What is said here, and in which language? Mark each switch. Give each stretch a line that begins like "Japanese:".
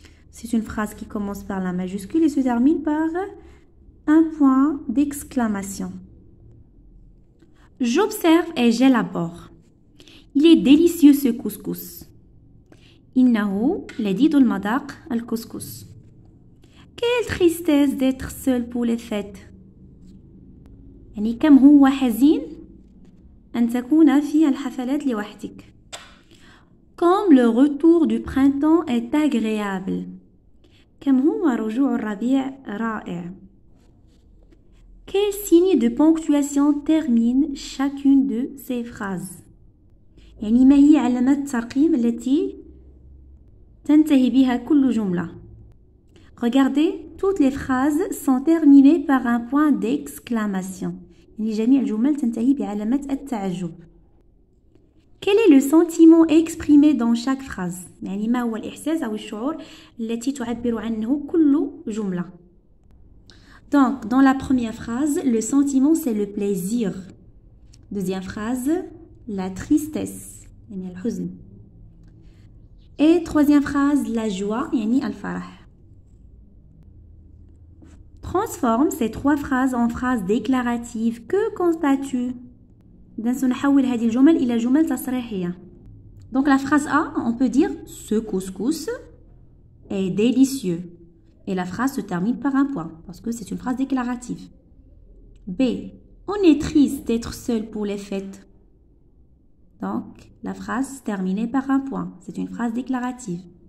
French: C'est une phrase qui commence par la majuscule et se termine par un point d'exclamation. J'observe et j'élabore. Il est délicieux ce couscous.
Arabic: إنه لذيذ المذاق الكسكس.
French: Quelle tristesse d'être seul pour les fêtes.
Arabic: يعني كم هو حزين أن تكون في الحفلات لوحدك.
French: Comme le retour du printemps est agréable.
Arabic: كم هو رجوع الربيع رائع.
French: Quel signe de ponctuation termine chacune de ces phrases.
Arabic: يعني ما هي علامات الترقيم التي تنتهي بها كل جملة.
French: Regardez, toutes les phrases sont terminées par un point d'exclamation.
Arabic: يعني جميع الجمل تنتهي بعلامة التعجب.
French: Quel est le sentiment exprimé dans chaque phrase?
Arabic: يعني ما هو الإحساس أو الشعور التي تعبر عنه كل جملة.
French: Donc, dans la première phrase, le sentiment c'est le plaisir. Deuxième phrase, la tristesse.
Arabic: يعني الحزن.
French: Et troisième phrase, la joie.
Arabic: يعني الفرح.
French: Transforme ces trois phrases en phrases déclaratives. Que constates-tu?
Arabic: نحول هذه الجمل إلى جمل تصريحية.
French: Donc la phrase A, on peut dire ce couscous est délicieux. Et la phrase se termine par un point parce que c'est une phrase déclarative. B, on est triste d'être seul pour les fêtes. Donc la phrase terminée par un point, c'est une phrase déclarative.